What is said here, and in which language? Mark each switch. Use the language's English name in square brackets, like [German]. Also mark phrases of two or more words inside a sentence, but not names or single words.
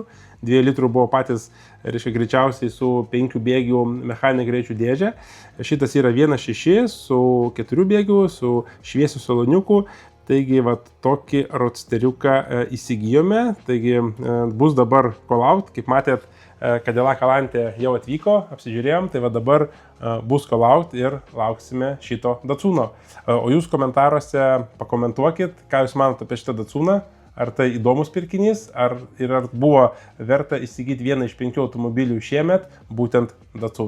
[Lithuanian] 2 litrų buvo patys, reiškia, greičiausiai su 5 bėgių mechaninė greičių dėžė. Šitas yra 1,6 su 4 bėgių, su šviesiu saloniuku. Taigi, tokį roadsteriuką įsigijome, taigi bus dabar call-out, kaip matėt, Cadillac Alante jau atvyko, apsižiūrėjom, tai dabar bus call-out ir lauksime šito Datsuno. O jūs komentaruose pakomentuokit, ką jūs manote apie šitą Datsuną, ar tai įdomus pirkinys, ar buvo verta įsigyti vieną iš 5 automobilių šiemet, būtent Datsun.